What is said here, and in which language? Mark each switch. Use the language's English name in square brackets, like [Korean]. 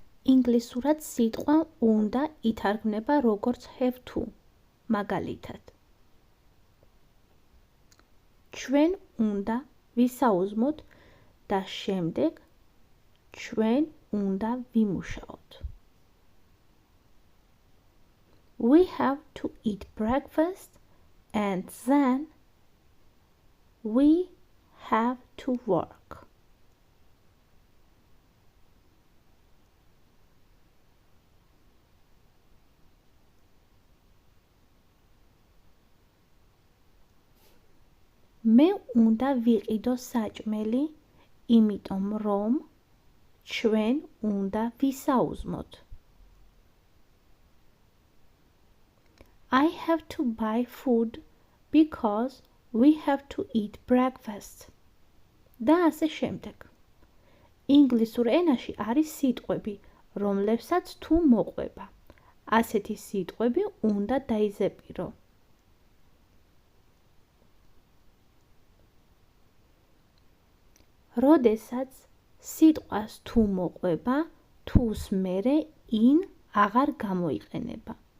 [Georgian] ინგლისურად სიტყვა უნდა ითარგმნება როგორც [English] have to, [Georgian] მაგალითად. ჩვენ უნდა ვისაუზმოთ და შემდეგ ჩვენ უნდა ვიმუშაოთ. [English] We have to eat breakfast and then we have to work. [Georgian] მე უნდა ვიყიდო საჭმელი, იმიტომ რომ ჩვენ უნდა ვისაუზმოთ. [English] I have to buy food because we have to eat breakfast. [Georgian] და ასე შემდეგ. ინგლისურ ენაში არის სიტყვები, რომლებსაც თუ მოყვება. ასეთი სიტყვები უნდა დაიზეპირო. როდესაც სიტყვას თუ მოყვება, თუს მერე in აღარ გამოიყენება.